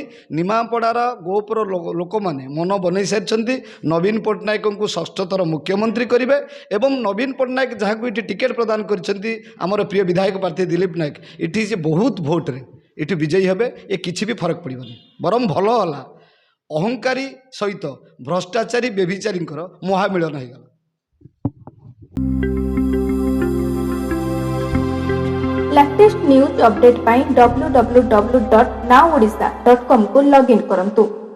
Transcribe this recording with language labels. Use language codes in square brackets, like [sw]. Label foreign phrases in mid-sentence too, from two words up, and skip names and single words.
[or] ନିମାପଡ଼ାର ଗୋପର ଲୋକମାନେ ମନ ବନେଇ ସାରିଛନ୍ତି ନବୀନ ପଟ୍ଟନାୟକଙ୍କୁ 6ଠ ଥର ମୁଖ୍ୟମନ୍ତ୍ରୀ କରିବେ ଏବଂ ନବୀନ ପଟ୍ଟନାୟକ ଯାହାକୁ ଏଠି ଟିକେଟ୍ ପ୍ରଦାନ କରିଛନ୍ତି ଆମର ପ୍ରିୟ ବିଧାୟକ ପ୍ରାର୍ଥୀ ଦିଲ୍ଲୀପ ନାୟକ, ଏଠି ସେ ବହୁତ ଭୋଟ୍ରେ ଏଠି ବିଜୟୀ ହେବେ। ଏ କିଛି ବି ଫରକ ପଡ଼ିବନି। ବରଂ ଭଲ ହେଲା ଅହଙ୍କାରୀ ସହିତ ଭ୍ରଷ୍ଟାଚାରୀ ବ୍ୟଭିଚାରୀଙ୍କର ମହାମିଳନ ହୋଇଗଲା। [en] latest news update [or] पाई www.nowodisha.com को लॉगिन करंतु।